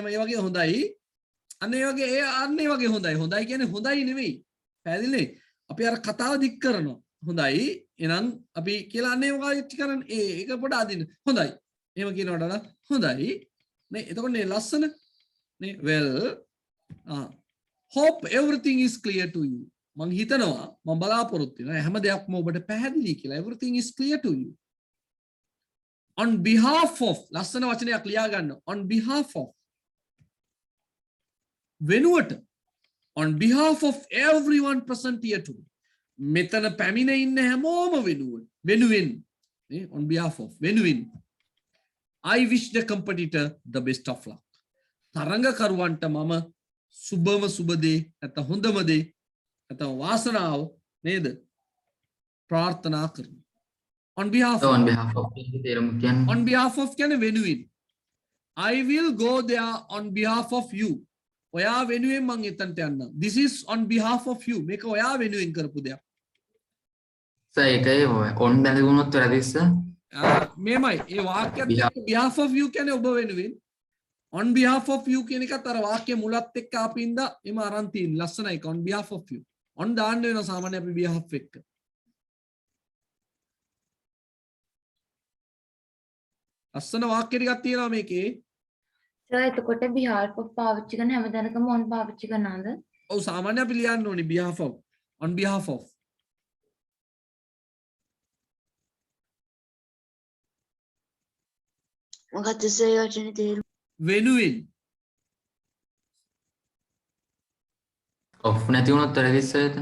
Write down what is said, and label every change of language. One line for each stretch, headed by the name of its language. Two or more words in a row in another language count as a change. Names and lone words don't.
Sinhala: මේ වගේ හොඳයි අන්න ඒ වගේ හොඳයි කියන්නේ හොඳයි නෙවෙයි පැහැදිලිනේ අපි අර කතාව දික් කරනවා හොඳයි එහෙනම් අපි කියලා අන්න ඒ වගේ කරන්නේ ඒක පොඩ අදින්න හොඳයි එහෙම කියනකොට හොඳයි නේ එතකොට මේ ලස්සන නේ
English: well hope everything is clear to you
Sinhala: මං හිතනවා මම බලාපොරොත්තු වෙනවා හැම දෙයක්ම ඔබට පැහැදිලි කියලා.
English: Everything is clear to you. On behalf of
Sinhala: ලස්සන වචනයක් ලියා ගන්න.
English: On behalf of වෙනුවට on behalf of everyone present here today.
Sinhala: මෙතන පැමිණ ඉන්න හැමෝම වෙනුවෙන්
English: on behalf of වෙනුවෙන් I wish the competitor the best of luck.
Sinhala: තරඟකරුවන්ට මම සුබම සුබ දේ නැත්නම් හොඳම දේ නැත්නම් වාසනාව නේද ප්‍රාර්ථනා කරනවා.
English: On behalf So of on behalf of
Sinhala: තේරුම කියන්නේ
English: on behalf of
Sinhala: කියන්නේ වෙනුවෙන්.
English: I will go there on behalf of you.
Sinhala: ඔයා වෙනුවෙන් මං එතනට යන්නම්.
English: This is on behalf of you.
Sinhala: මේක ඔයා වෙනුවෙන් කරපු දෙයක්. ඒකයි on දැනුනොත් වැරදිස්ස. මේමයි ඒ වාක්‍යයත් එක්ක
English: behalf of you
Sinhala: කියන්නේ ඔබ වෙනුවෙන්.
English: On behalf of you
Sinhala: කියන එකත් අර වාක්‍ය මුලත් එක්ක ආපින්ද එම අරන් තියෙන ලස්සනයි
English: on behalf of you.
Sinhala: on දාන්න වෙනවා සාමාන්‍ය අපි behalf එක්ක. ලස්සන වාක්‍ය ටිකක් තියෙනවා මේකේ. සර් එතකොට
English: behalf of
Sinhala: පාවිච්චි කරන හැමදානකම on පාවිච්චි කරනවද? ඔව් සාමාන්‍ය අපි ලියන්න ඕනේ
English: behalf of on behalf of.
Sinhala: මොකක්ද සර් වචනේ තේරුම? වෙනුවෙන්. ඔෆ් නැති වුණොත් වැරදිස්ස එතන.